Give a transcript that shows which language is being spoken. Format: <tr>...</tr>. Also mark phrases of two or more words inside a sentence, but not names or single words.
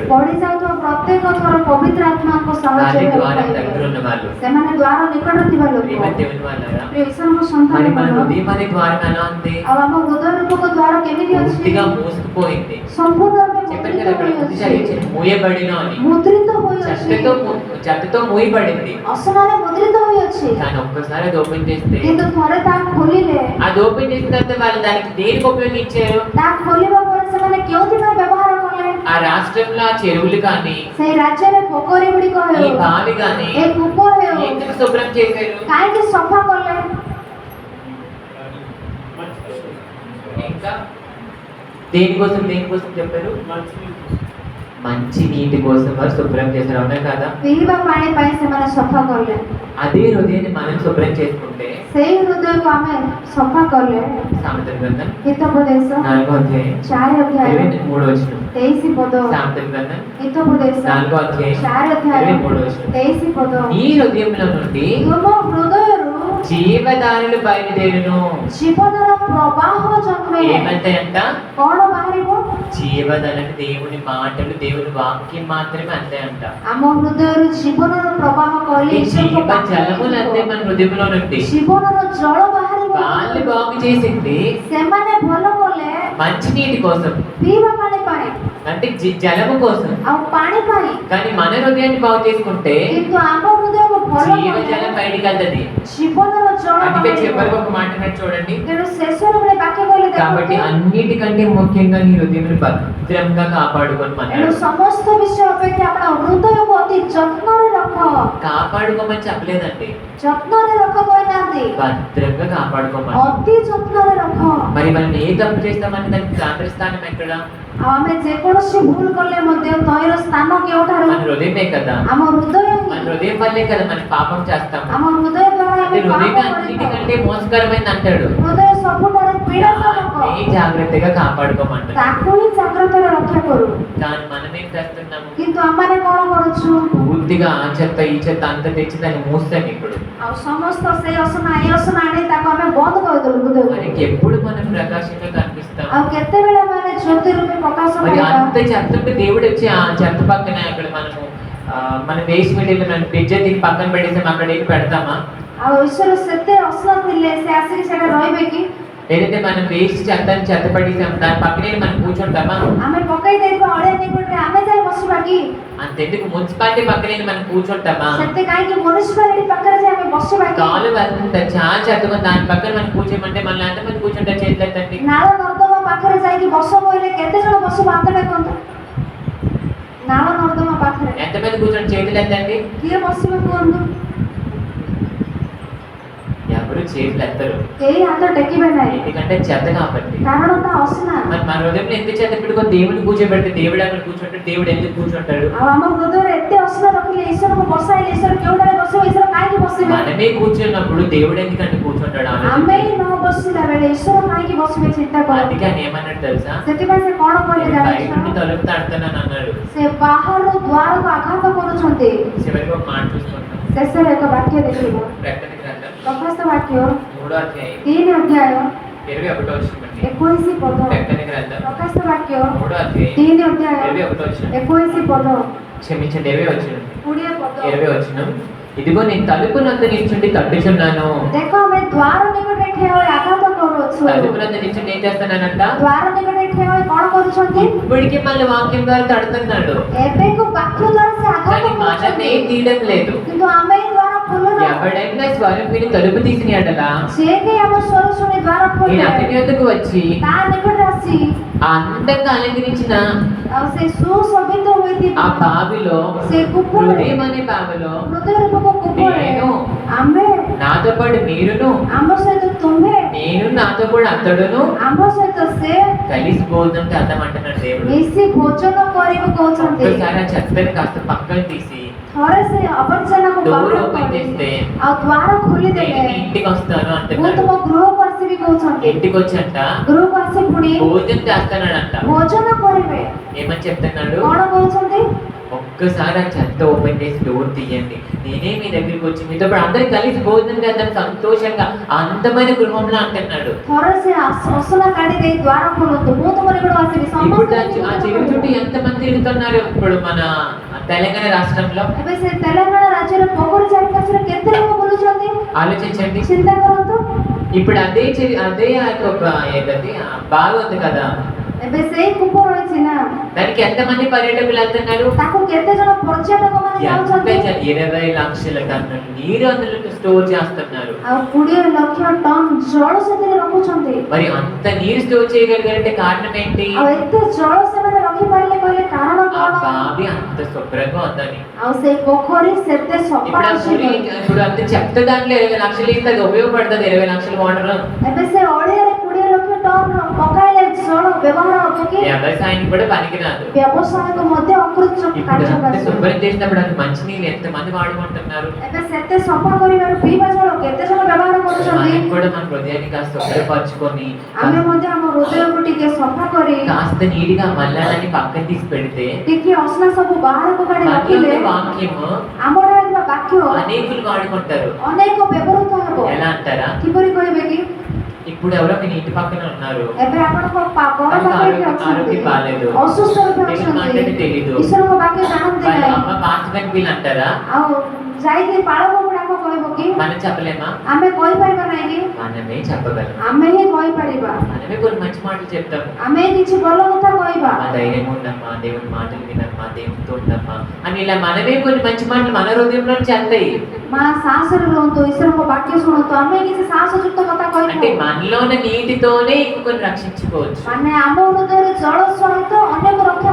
<or>ପଡି ଯାଉଥିବା ପ୍ରତ୍ୟେକ ଥର ପବିତ୍ର ଆତ୍ମାଙ୍କ</or> <te>దాని</te> <or>ସାହାଯ୍ୟ</or> <te>ద్వారా దగ్గర ఉన్న వాళ్ళు,</te> <or>ସେମାନେ ଦ୍ୱାର ନିକଟରେ ଥିବା ଲୋକ।</or> <te>ప్రేమ దేవుని వాళ్ళరా,</te> <or>ପ୍ରିୟ ଈଶ୍ୱରଙ୍କ</or> <te>మరి</te> <or>ସନ୍ତାନ</or> <te>మన</te> <or>ମାନେ</or> <te>హృదయం అనే ద్వారం ఎలా ఉంది?</te> <or>ଆଉ ଆମ ହୃଦୟ ରୂପକ ଦ୍ୱାର କେମିତି ଅଛି?</or> <te>పూర్తిగా మూసుకుపోయింది.</te> <or>ସମ୍ପୂର୍ଣ୍ଣ రୂପେ</or> <te>చెప్పాను</te> <or>ମୁଦ୍ରିତ</or> <te>కదా అక్కడ</te> <or>ହୋଇଅଛି।</or> <te>మూయబడిన అని.</te> <or>ମୁଦ୍ରିତ ହୋଇଅଛି,</or> <te>చెత్తతో మూయబడింది.</te> <or>ଅସନାରେ ମୁଦ୍ରିତ ହୋଇଅଛି।</or> <te>కానీ ఒక్కసారి అది ఓపెన్ చేస్తే,</te> <or>କିନ୍ତୁ ଥରେ ତାହା ଖୋଲିଲେ,</or> <te>అది ఓపెన్ చేసిన తర్వాత వాళ్ళు దానికి దేనికి ఉపయోగించారు?</te> <or>ତାହା ଖୋଲିବା ପରେ ସେମାନେ କେଉଁଥିପାଇଁ ବ୍ୟବହାର କଲେ?</or> <te>ఆ రాష్ట్రంలో ఆ చెరువులు కానీ,</te> <or>ସେଇ ରାଜ୍ୟରେ ପୋଖରୀ ଗୁଡ଼ିକ</or> <te>ఈ</te> <or>ହେଉ,</or> <te>బావి కానీ</te> <or>ଏ କୂପ ହେଉ,</or> <te>ఎందుకు శుభ్రం చేశారు?</te> <or>କାହିଁକି ସଫା କଲେ?</or> <te>ఇంకా దేనికోసం చెప్పారు? మంచి నీటి కోసం వారు శుభ్రం చేశారు, అవునా కదా?</te> <or>ପିଇବା ପାଣି ପାଇଁ ସେମାନେ ସଫା କଲେ।</or> <te>అదే హృదయాన్ని మనం శుభ్రం చేసుకుంటే,</te> <or>ସେଇ ହୃଦୟକୁ ଆମେ ସଫା କଲେ,</or> <te>సామెతల గ్రంథం</te> <or>ହିତୋପଦେଶ</or> <te>4వ అధ్యాయం</te> <or>4 ଅଧ୍ୟାୟ</or> <te>23వ వచనం.</te> <or>23 ପଦ,</or> <te>సామెతల గ్రంథం</te> <or>ହିତୋପଦେଶ</or> <te>4వ అధ్యాయం</te> <or>4 ଅଧ୍ୟାୟ</or> <te>23వ వచనం.</te> <or>23 పଦ,</or> <te>ఈ హృదయంలో నుండి</te> <or>ତୁମ ହୃଦୟରୁ</or> <te>జీవదారులు బయలుదేరును.</te> <or>ଜୀବନର ପ୍ରବାହ ଜନ୍ମେ।</or> <te>ఏమంటాయంట?</te> <or>କଣ ବାହାରିବ?</or> <te>జీవదారులు దేవుని మాటలు, దేవుని వాక్యం మాత్రమే అంటాయంట.</te> <or>ଆମ హృదୟରୁ ଜୀବନର ପ୍ରବାହ କହିଲେ</or> <te>ఈ</te> <or>ଈଶ୍ୱରଙ୍କ</or> <te>జీవ</te> <or>ବାକ୍ୟ</or> <te>జలములు అంతే</te> <or>ବାହାରିବ।</or> <te>మన హృదయంలో నుండి.</te> <or>ଜୀବନର ଜଳ ବାହାରିବ।</or> <te>వాళ్ళు బాగు చేసింది</te> <or>ସେମାନେ ଭଲ କଲେ</or> <te>మంచి నీటి కోసం,</te> <or>ପିଇବା ପାଣି ପାଇଁ</or> <te>అంటే జలము కోసం.</te> <or>ଆଉ ପାଣି ପାଇଁ,</or> <te>కానీ మన హృదయాన్ని బాగు చేసుకుంటే</te> <or>କିନ୍ତୁ ଆମ ହୃଦୟକୁ ଭଲ</or> <te>జీవజలం బయటికి వెళ్తుంది.</te> <or>ଜୀବନର ଜଳ</or> <te>అందుకే</te> <or>ବାହାରିବ।</or> <te>చివరికి ఒక మాట అన్నట్టు చూడండి.</te> <or>ତେଣୁ ଶେଷରେ ଗୋଟେ ବାକ୍ୟ କହିଲେ</or> <te>కాబట్టి</te> <or>ଦେଖନ୍ତୁ,</or> <te>అన్నిటికంటే ముఖ్యంగా నీ హృదయం భద్రంగా కాపాడుకొని</te> <or>ତେଣୁ</or> <te>అన్నాడు.</te> <or>ସମସ୍ତ ବିଷୟ ଅପେକ୍ଷା ଆପଣ ହୃଦୟକୁ ଅତି ଯତ୍ନରେ ରଖ।</or> <te>కాపాడుకోమని చెప్పలేదండి,</te> <or>ଯତ୍ନରେ ରଖ କହିନାହାନ୍ତି,</or> <te>భద్రంగా కాపాడుకోమని.</te> <or>ଅତି ଯତ୍ନରେ ରଖ।</or> <te>మరి మనం ఏ తప్పు చేస్తామని దానికి కేంద్ర స్థానం ఎక్కడ?</te> <or>ଆଉ ଆମେ ଯେକୌଣସି ଭୁଲ କଲେ ମଧ୍ୟ ତୈର ସ୍ଥାନ କେଉଁଠାରୁ?</or> <te>మన హృదయమే కదా.</te> <or>ଆମ ହୃଦୟ</or> <te>మన</te> <or>ହିଁ।</or> <te>హృదయం వల్లే కదా మనం పాపం చేస్తాము.</te> <or>ଆମ ହୃଦୟ ଦ୍ୱାରା</or> <te>అంటే</te> <or>ଆମେ</or> <te>హృదయం</te> <or>ପାପ କରିଥାଉ।</or> <te>అన్నిటికంటే మోసకరమైంది అంటాడు.</te> <or>ହୃଦୟ ସବୁଠାରୁ ପୀଡ଼ାଜନକ,</or> <te>దాన్ని జాగ్రత్తగా కాపాడుకోమంటాడు.</te> <or>ତାକୁ ହିଁ ଜାଗ୍ରତରେ రక్షା କରୁ।</or> <te>కానీ మనం ఏం చేస్తున్నాము?</te> <or>କିନ୍ତୁ ଆମମାନେ କଣ କରୁଛୁ?</or> <te>పూర్తిగా ఆ చెత్త ఈ చెత్త అంత తెచ్చి దాన్ని మూస్తాను ఇప్పుడు.</te> <or>ଆଉ ସମସ୍ତ ସେଇ ଅସନା ଏ ଅସନା ଆଣି ତାକୁ ଆମେ ବନ୍ଦ କରିଦେଲୁ ହୃଦୟକୁ।</or> <te>మనకి ఎప్పుడు మనం ప్రకాశంగా కనిపిస్తాం?</te> <or>ଆଉ କେତେବେଳେ ଆମେ ଜ୍ୟୋତି రూపే ପ୍ରକାଶ</or> <te>మరి</te> <or>କରିବା?</or> <te>అంత చెత్త ఉంటే దేవుడు వచ్చి ఆ చెత్త పక్కన అక్కడ మనము మన</te> <en>waste material</en> <te>మనం పిజ్జా తిని పక్కన పెట్టేసాం, అక్కడ ఏమి పెడతామా?</te> <or>ଆଉ ଈଶ୍ୱର ସେତେ ଅସନା ଥିଲେ ସେ ଆସିକି ସେଟା ରହିବେ କି?</or> <te>లేదంటే మనం వేస్ట్ చెత్తని చెత్త పడేసాం, దాని పక్కనే మనం కూర్చుంటామా?</te> <or>ଆମେ ପକେଇ ଦେଇଥିବା ଅଳିଆ ନିକଟରେ ଆମେ ଯାଇ ବସିବା କି?</or> <te>అంతెందుకు మున్సిపాలిటీ పక్కనే మనం కూర్చుంటామా?</te> <or>ସେତେ କାହିଁକି ମ୍ୟୁନିସିପାଲିଟି ପାଖରେ ଯାଇ ଆମେ ବସିବା କି?</or> <te>కాలు వెళ్తుంట చాలా చెత్తగా దాని పక్కన మనం కూర్చోమంటే మళ్ళీ ఎంతమంది కూర్చుంటారు? చేతులు ఎత్తండి.</te> <or>ନାଳ ନର୍ଦ୍ଦମା ପାଖରେ ଯାଇକି ବସ କହିଲେ କେତେ ଜଣ ବସିବ? ହାତ ଦେଖନ୍ତୁ। ନାଳ ନର୍ଦ୍ଦମା ପାଖରେ</or> <te>ఎంతమంది కూర్చోండి? చేతులు ఎత్తండి.</te> <or>କିଏ ବସିବ କୁହନ୍ତୁ?</or> <te>ఎవరు చేతులు ఎత్తరు,</te> <or>କେହି ହାତ ଟେକିବେ ନାହିଁ,</or> <te>ఎందుకంటే చెత్త కాబట్టి.</te> <or>କାରଣ ତା ଅସନା।</or> <te>మరి మన హృదయంలో ఎందుకు చెత్త పెట్టుకొని దేవుడిని కూర్చోబెడితే దేవుడు అక్కడ కూర్చుంటాడు? దేవుడు ఎందుకు కూర్చుంటాడు?</te> <or>ଆଉ ଆମ ହୃଦୟରେ ଏତେ ଅସନା ରଖିଲେ ଈଶ୍ୱରକୁ ବସାଇଲେ ଈଶ୍ୱର କେଉଁଠାରେ ବସିବ? ଈଶ୍ୱର କାହିଁକି ବସିବେ?</or> <te>మనమే కూర్చున్నప్పుడు దేవుడు ఎందుకంటే కూర్చుంటాడు?</te> <or>ଆମେ ହିଁ ନ ବସିଲା ବେଳେ ଈଶ୍ୱର କାହିଁକି బసిବେ? ଚିନ୍ତା କର।</or> <te>అందుకే ఆయన ఏమన్నాడు తెలుసా?</te> <or>ସେଥିପାଇଁ ସେ କଣ କହିଲେ</or> <te>నేను బయట</te> <or>ଜାଣିଛ?</or> <te>నుండి తలుపు తడుతున్నాను అన్నాడు.</te> <or>ସେ ବାହାରୁ ଦ୍ୱାରକୁ ଆଘାତ କରୁଛନ୍ତି।</or> <te>చివరికి ఒక మాట చూసుకుంటాం.</te> <or>ଶେଷରେ ଏକ ବାକ୍ୟ ଦେଖିବ,</or> <te>ప్రకటన గ్రంథం</te> <or>ପ୍ରକାଶ ବାକ୍ୟ</or> <te>3వ అధ్యాయం</te> <or>3 ଅଧ୍ୟାୟ</or> <te>21వ వచనం.</te> <or>21 ପଦ।</or> <te>ప్రకటన గ్రంథం</te> <or>ପ୍ରକାଶ ବାକ୍ୟ</or> <te>3వ అధ్యాయం</te> <or>3 ଅଧ୍ୟାୟ</or> <te>21వ వచనం.</te> <or>21 ପଦ</or> <te>క్షమించండి, 20వ వచనం.</te> <or>20 ପଦ।</or> <te>20వ వచనం. ఇదిగో నేను తలుపునందు నిల్చుండి తట్టుచున్నాను.</te> <or>ଦେଖ ଆମେ ଦ୍ୱାର ନିକଟରେ ଠିଆ ହୋଇ ଆଘାତ କରୁଅଛୁ।</or> <te>తలుపునందు నిల్చుండి ఏం చేస్తానంట?</te> <or>ଦ୍ୱାର ନିକଟରେ ଠିଆ ହୋଇ କଣ କରୁଛନ୍ତି?</or> <te>ఇప్పటికి మళ్ళీ వాక్యం ద్వారా తడుతున్నాడు,</te> <or>ଏବେକୁ ବାକ୍ୟ ଦ୍ୱାରା ସେ ଆଘାତ</or> <te>కానీ మనమే</te> <or>କରୁଛନ୍ତି,</or> <te>తీయడం లేదు.</te> <or>କିନ୍ତୁ ଆମେ ହିଁ ଦ୍ୱାର ଖୋଲୁନୁ।</or> <te>ఎవడైనా స్వరం విని తలుపు తీసిన ఎడలా</te> <or>ସେ କେହି ଆମ ସ୍ୱର ଶୁଣି ଦ୍ୱାର</or> <te>నేను</te> <or>ଖୋଲିଲେ</or> <te>అతని వద్దకు వచ్చి</te> <or>ତା ନିକଟରେ ଆସି</or> <te>ఆ అందంగా అలంకరించిన</te> <or>ଆଉ ସେ ସୁଶୋଭିତ</or> <te>ఆ</te> <or>ହୋଇଥିବା</or> <te>బావిలో,</te> <or>ସେ କୂପରେ,</or> <te>హృదయం అనే బావిలో</te> <or>ହୃଦୟ ରୂପକ କୂପରେ</or> <te>నేను,</te> <or>ଆମେ,</or> <te>నాతో పాటు మీరును,</te> <or>ଆମ ସହିତ ତୁମେ,</or> <te>నేను నాతో కూడా అతడును</te> <or>ଆମ ସହିତ ସେ</or> <te>కలిసి భోజనం చేద్దాం అంటున్నాడు దేవుడు.</te> <or>ମିଶି ଭୋଜନ କରିବୁ କହୁଛନ୍ତି।</or> <te>ఒక్కసారి ఆ చెత్తని కాస్త పక్కన తీసి</te> <or>ଥରେ ସେ ଅବର୍ଜନାକୁ</or> <te>డోర్</te> <or>ବାହାର</or> <te>ఓపెన్</te> <or>କରି</or> <te>చేస్తే</te> <or>ଆଉ ଦ୍ୱାର</or> <te>నేను</te> <or>ଖୋଲିଦେଲେ</or> <te>మీ ఇంటికి వస్తాను</te> <or>ମୁଁ</or> <te>అంటున్నాడు.</te> <or>ତୁମ ଗୃହକୁ ଆସିବି କହୁଛନ୍ତି।</or> <te>ఇంటికి వచ్చంట</te> <or>ଗୃହକୁ ଆସି ପୁଣି</or> <te>భోజనం చేస్తానంట.</te> <or>ଭୋଜନ କରିବେ।</or> <te>ఏమని చెప్తున్నాడు?</te> <or>କଣ କହୁଛନ୍ତି?</or> <te>ఒక్కసారి ఆ చెత్త ఓపెన్ చేసి డోర్ తీయండి, నేనే మీ దగ్గరికి వచ్చి మీతో పాటు అందరం కలిసి భోజనం చేద్దాం సంతోషంగా అందమైన గృహంలో అంటున్నాడు.</te> <or>ଥରେ ସେ ଅସନା କାଢି ଦେଇ ଦ୍ୱାର ଖୋଲନ୍ତୁ, ମୁଁ ତୁମ ନିକଟକୁ ଆସିବି।</or> <te>ఇప్పుడు</te> <or>ସମସ୍ତେ</or> <te>ఆ చెరువు చుట్టూ ఎంతమంది తిరుగుతున్నారు ఇప్పుడు మన తెలంగాణ రాష్ట్రంలో?</te> <or>ଏବେ ସେ ତେଲେଙ୍ଗାନା ରାଜ୍ୟର ପୋଖରୀ ଚାରିପାଖରେ କେତେ ଲୋକ ବୁଲୁଛନ୍ତି?</or> <te>ఆలోచించండి.</te> <or>ଚିନ୍ତା କରନ୍ତୁ।</or> <te>ఇప్పుడు అదే ఆ యొక్క ఏంటది ఆ బావి ఉంది కదా,</te> <or>ଏବେ ସେଇ କୂପ ରହିଛି ନା,</or> <te>దానికి ఎంతమంది పర్యాటకులు వెళ్తున్నారు?</te> <or>ତାକୁ କେତେ ଜଣ ପର୍ଯ୍ୟଟକ ମାନେ ଯାଉଛନ୍ତି?</or> <te>20 లక్షల టన్నుల నీరు అందులో స్టోర్ చేస్తున్నారు.</te> <or>ଆଉ 20 ଲକ୍ଷ ଟନ୍ ଜଳ ସେଥିରେ ରଖୁଛନ୍ତି।</or> <te>మరి అంత నీరు స్టోర్ చేయగలిగారంటే కారణం ఏంటి?</te> <or>ଆଉ ଏତେ ଜଳ ସେମାନେ ରଖିପାରିଲେ କହିଲେ କାରଣ</or> <te>ఆ</te> <or>କଣ?</or> <te>బావి అంత శుభ్రంగా ఉందని.</te> <or>ଆଉ ସେଇ ପୋଖରୀ ସେତେ ସଫା</or> <te>ఇప్పుడు ఆ</te> <or>ଅଛି</or> <te>గుడి</te> <or>ବୋଲି।</or> <te>ఇప్పుడు అంత చెత్త దాంట్లో 20 లక్షలు ఇస్తే అది ఉపయోగపడుతుంది. 20 లక్షల వాటర్</te> <or>ଏବେ ସେ ଅଳିଆରେ 20 ଲକ୍ଷ ଟନ୍ ପକାଇଲେ ଜଳ ବ୍ୟବହାର ହବ କି?</or> <te>వ్యవసాయానికి కూడా పనికిరాదు.</te> <or>ବ୍ୟବସାୟକୁ ମଧ୍ୟ ଅକୃତ୍ୟ</or> <te>ఇప్పుడు అంత</te> <or>କାର୍ଯ୍ୟ</or> <te>శుభ్రం చేసినప్పుడు అది మంచినీళ్ళు ఎంతమంది వాడుకుంటున్నారు?</te> <or>ଏବେ ସେତେ సఫା କରିବାରୁ ପିଇବା ଜଳ କେତେ ଜଣ ବ୍ୟବହାର କରୁଛନ୍ତି?</or> <te>మనం కూడా మన హృదయాన్ని కాస్త శుభ్రపరచుకొని</te> <or>ଆମେ ମଧ୍ୟ ଆମ ହୃଦୟକୁ ଟିକେ సఫା କରି</or> <te>కాస్త నీటిగా మల్లాలని పక్కన తీసి పెడితే</te> <or>ଟିକେ ଅସନା ସବୁ ବାହାରକୁ କାଢି ରଖିଲେ</or> <te>వాక్యము</te> <or>ଆମର ଥିବା ବାକ୍ୟ</or> <te>అనేకులు వాడుకుంటారు.</te> <or>ଅନେକ ବ୍ୟବହୃତ ହେବ।</or> <te>ఎలా అంటారా?</te> <or>କିପରି କହିବେ କି?</or> <te>ఇప్పుడు ఎవరో మీ ఇంటి పక్కన ఉన్నారు,</te> <or>ଏବେ ଆପଣଙ୍କ ଘର ତାଙ୍କ ପାଖରେ କିଏ</or> <te>ఆరోగ్యం</te> <or>ଅଛନ୍ତି?</or> <te>బాలేదు,</te> <or>ଅସୁସ୍ଥ ରୂପେ</or> <te>దేవుని</te> <or>ଅଛନ୍ତି,</or> <te>మాట్లాడి తెలీదు,</te> <or>ଈଶ୍ୱରଙ୍କ ବାକ୍ୟ ଜାଣନ୍ତି</or> <te>వాళ్ళ</te> <or>ନାହିଁ,</or> <te>అమ్మ పాస్టర్ వీళ్ళు అంటారా?</te> <or>ଆଉ ଯାଇକି ପାଳକ ଗୁଡାକ କାହାକୁ କହିବ କି?</or> <te>మనం చెప్పలేమా?</te> <or>ଆମେ କହିପାରିବା ନାହିଁ କି?</or> <te>మనమే చెప్పగలం.</te> <or>ଆମେ ହିଁ କହିପାରିବା.</or> <te>మనమే కొన్ని మంచి మాటలు చెప్తాం.</te> <or>ଆମେ କିଛି ଭଲ କଥା କହିବା.</or> <te>మా ధైర్యం ఉండమ్మా, దేవుని మాటలు వినమ్మా, దేవునితో ఉండమ్మా అని ఇలా మనమే కొన్ని మంచి మాటలు మన హృదయంలో నుంచి అంతాయి.</te> <or>ମା ସାହସରେ ରୁହନ୍ତୁ, ଈଶ୍ୱରଙ୍କ ବାକ୍ୟ ଶୁଣନ୍ତୁ. ଆମେ କିଛି ସାହସଯୁକ୍ତ କଥା</or> <te>అంటే</te> <or>କହିବୁ.</or> <te>మనలో ఉన్న నీటితోనే ఇంకొకరిని రక్షించుకోవచ్చు.</te> <or>ମାନେ ଆମ ହୃଦୟରେ ଜଳ ସହିତ ଅନେକ ରକ୍ଷା</or>